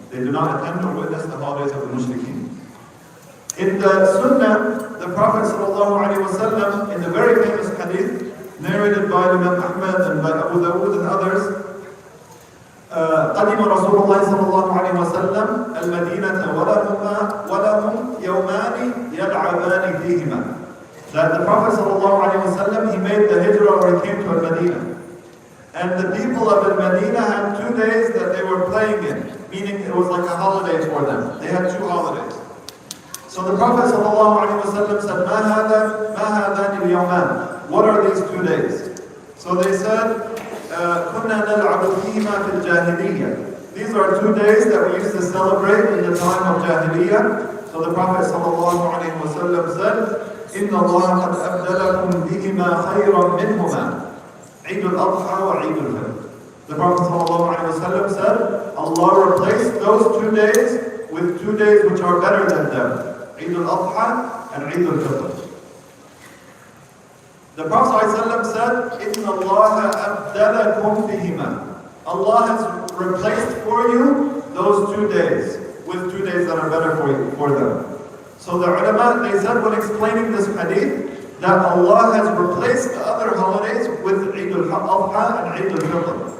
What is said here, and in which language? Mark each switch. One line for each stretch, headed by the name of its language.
English: They do not attend or witness the holidays of the mushrikeen. In the Sunnah, the Prophet ﷺ, in the very famous hadith, narrated by Imam Ahmad and by Abu Dawood and others,
Arabic: قدم رسول الله صلى الله عليه وسلم المدينة ولهم يومان يلعبان فيهما.
English: That the Prophet صلى الله عليه وسلم, he made the hijrah, or he came to Al-Madinah. And the people of Al-Madinah had 2 days that they were playing in, meaning it was like a holiday for them. They had 2 holidays. So the Prophet
Arabic: صلى الله عليه وسلم
English: said,
Arabic: ما هذان اليومان?
English: What are these 2 days? So they said,
Arabic: كنا نلعب فيهما في الجاهلية.
English: These are 2 days that we used to celebrate in the time of Jahiliyyah. So the Prophet
Arabic: ﷺ
English: said,
Arabic: إن الله قد أبدلكم بهما خيرا منهما عيد الأضحى وعيد الفطر.
English: The Prophet ﷺ said, Allah replaced those 2 days with 2 days which are better than them, Eid al-Adha and Eid al-Fitr. The Prophet
Arabic: ﷺ
English: said,
Arabic: إِنَّ اللَّهَ أَبْدَلَكُمْ بِهِمَا.
English: Allah has replaced for you those 2 days with 2 days that are better for them. So the ulama, they said when explaining this hadith, that Allah has replaced the other holidays with Eid al-Adha and Eid al-Fitr.